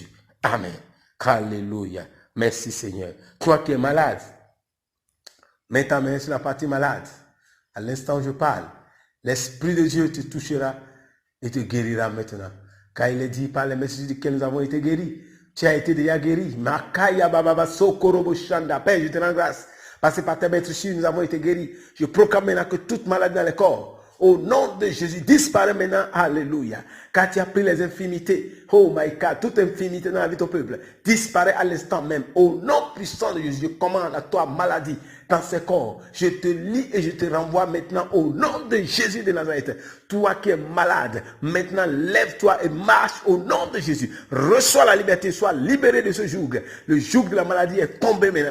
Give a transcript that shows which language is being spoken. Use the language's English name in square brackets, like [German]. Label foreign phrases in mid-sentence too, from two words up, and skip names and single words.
[French] Amen. Alléluia. Merci Seigneur. Toi qui es malade, mets ta main sur la partie malade. À l'instant où je parle, l'Esprit de Dieu te touchera et te guérira maintenant. Car il est dit par les messages duquel nous avons été guéris. Tu as été déjà guéri. Makaya bababa sokorobo shanda. Père, je te rends grâce. Parce que par tes maîtres nous avons été guéris. Je proclame maintenant que toute maladie dans le corps, au nom de Jésus, disparaît maintenant. Alléluia. Car tu as pris les infimités. [English] Oh my God, [French] toute infinité dans la vie de ton peuple disparaît à l'instant même. Au nom puissant de Jésus, je commande à toi, maladie, dans ce corps. Je te lis et je te renvoie maintenant au nom de Jésus de Nazareth. Toi qui es malade, maintenant lève-toi et marche au nom de Jésus. Reçois la liberté, sois libéré de ce joug. Le joug de la maladie est tombé maintenant.